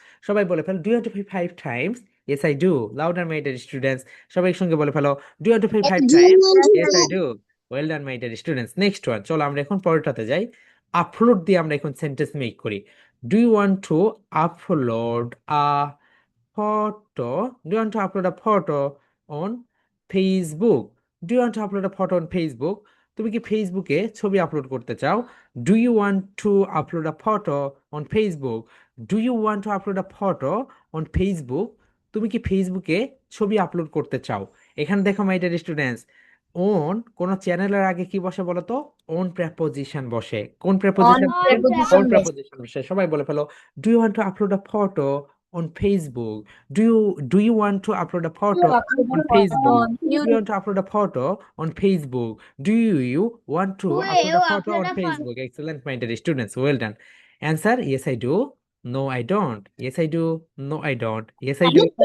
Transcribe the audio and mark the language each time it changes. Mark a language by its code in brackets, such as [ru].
[bn] সবাই বলে ফেলো, [en] Do you want to pray 5 times? Yes I do. Louder my dear students, [bn] সবাই একসঙ্গে বলে ফেলো, [en] Do you want to pray 5 times? Yes I do. Well done my dear students. Next one, [bn] চলো আমরা এখন পরেরটাতে যাই। Upload দিয়ে আমরা এখন সেন্টেন্স মেক করি। [en] Do you want to upload a photo? Do you want to upload a photo on Facebook? Do you want to upload a photo on Facebook? [bn] তুমি কি ফেসবুকে ছবি আপলোড করতে চাও? [en] Do you want to upload a photo on Facebook? Do you want to upload a photo on Facebook? [bn] তুমি কি ফেসবুকে ছবি আপলোড করতে চাও? এখানে দেখো মাই ডিয়ার স্টুডেন্টস, ওন কোন চ্যানেলের আগে কি বসে বলো তো? ওন প্রেপোজিশন বসে। কোন [en] On [bn] প্রেপোজিশন বসে? [en] preposition on base. [bn] প্রেপোজিশন বসে। সবাই বলে ফেলো, [en] Do you want to upload a photo on Facebook? Do you want to upload a photo on Facebook? On Do you want to upload a photo on Facebook? Do you want to upload a photo on Facebook? Excellent, my dear students. Well done. Answer: yes, I do. No, I don't. Yes, I do. No, I don't. Yes, I do.